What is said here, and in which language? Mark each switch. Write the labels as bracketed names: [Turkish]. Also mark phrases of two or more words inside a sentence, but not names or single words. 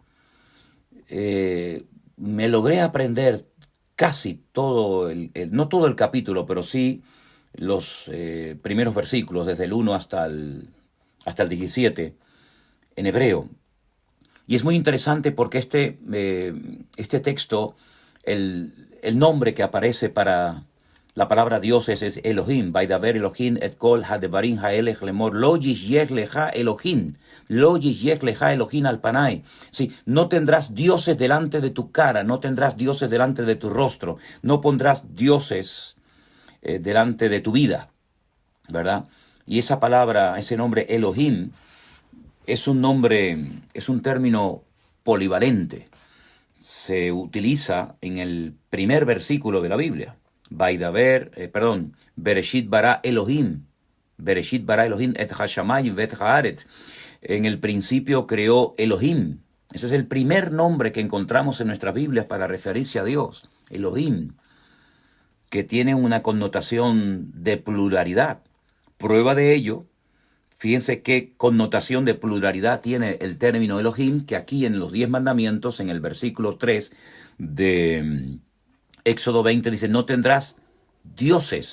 [Spanish] Me logré aprender casi todo, no todo el capítulo, pero sí los primeros versículos, desde el 1 hasta el 17, en hebreo. Y es muy interesante porque este texto, el nombre que aparece para la palabra dioses es Elohim, [Hebrew] וידבר אלהים את כל הדברים האלה לאמר, לא ישיך לך אלהים, לא ישיך לך אלהים על פני. [Spanish] Sí, no tendrás dioses delante de tu cara, no tendrás dioses delante de tu rostro, no pondrás dioses delante de tu vida, ¿verdad? Y esa palabra, ese nombre Elohim, es un nombre, es un término polivalente. Se utiliza en el primer versículo de la Biblia. [Hebrew] בראשית ברא אלהים את השמים ואת הארץ. [Spanish] en el principio creó Elohim. Ese es el primer nombre que encontramos en nuestras Biblias para referirse a Dios, Elohim, que tiene una connotación de pluralidad. Prueba de ello, fíjense qué connotación de pluralidad tiene el término Elohim, que aquí en los 10 mandamientos, en el versículo 3 de Éxodo 20, dice, no tendrás dioses.